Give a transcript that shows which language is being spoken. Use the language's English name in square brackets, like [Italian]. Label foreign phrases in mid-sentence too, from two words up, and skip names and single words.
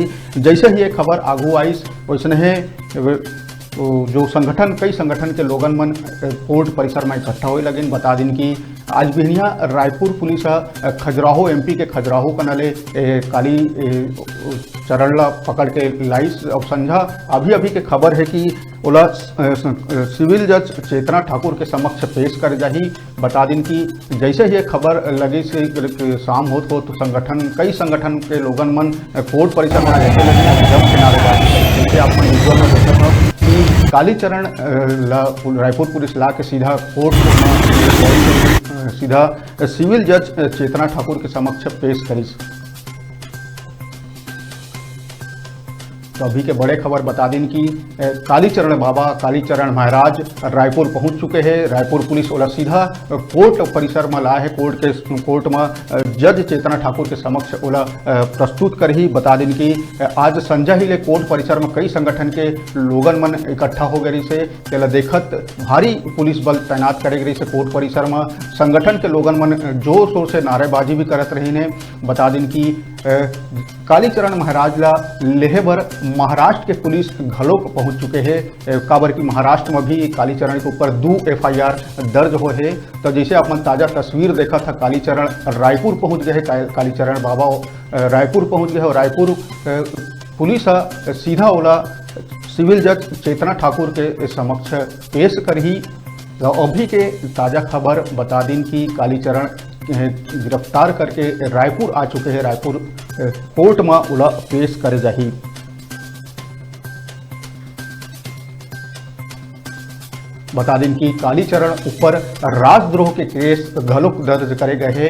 [Chhattisgarhi] जैसे ही ये खबर आगू आई वैसने जो संगठन कई संगठन के लोगन मन कोर्ट परिसर में इकट्ठा होए लगे। बता दिन कि आज बिहनिया रायपुर पुलिस खजुराहो एमपी के खजुराहो कनले काली चरण ला पकड़ के लाइस और संझा अभी के खबर है कि ओला सिविल जज चेतना ठाकुर के समक्ष पेश कर जाही। बता दिन कि जैसे ही खबर लगी से शाम हो तो कई संगठन के लोगन मन कोर्ट परिसर में रहते लगे। जब जैसे आप विजुअल में देखा था कि कालीचरण रायपुर पुलिस ला के सीधा कोर्ट में सीधा सिविल जज चेतना ठाकुर के समक्ष पेश करी। तो अभी के बड़े खबर बता दिन कि कालीचरण बाबा कालीचरण महाराज रायपुर पहुंच चुके हैं। रायपुर पुलिस ओला सीधा कोर्ट परिसर में लाए है। कोर्ट में जज चेतना ठाकुर के समक्ष ओला प्रस्तुत कर ही। बता दिन कि आज संझा ही ले कोर्ट परिसर में कई संगठन के लोगन मन इकट्ठा हो गई से तेला देखत भारी पुलिस बल तैनात करे गई से कोर्ट परिसर में संगठन के लोगन मन जोर शोर से नारेबाजी भी करत रही ने। बता दिन कि कालीचरण महाराज ला लेहबर महाराष्ट्र के पुलिस घलोक पहुंच चुके हैं। काबर की महाराष्ट्र में भी कालीचरण के ऊपर 2 FIR दर्ज हो है। तो जैसे अपन ताज़ा तस्वीर देखा था कालीचरण रायपुर पहुंच गए। कालीचरण बाबा रायपुर पहुंच गए और रायपुर पुलिस सीधा ओला सिविल जज चेतना ठाकुर के समक्ष पेश कर ही। अभी के ताज़ा खबर बता दिन कि कालीचरण गिरफ्तार करके रायपुर आ चुके हैं। रायपुर कोर्ट में उला पेश करे जाही। बता दिन कि कालीचरण ऊपर राजद्रोह के केस घलोक दर्ज करे गए हैं।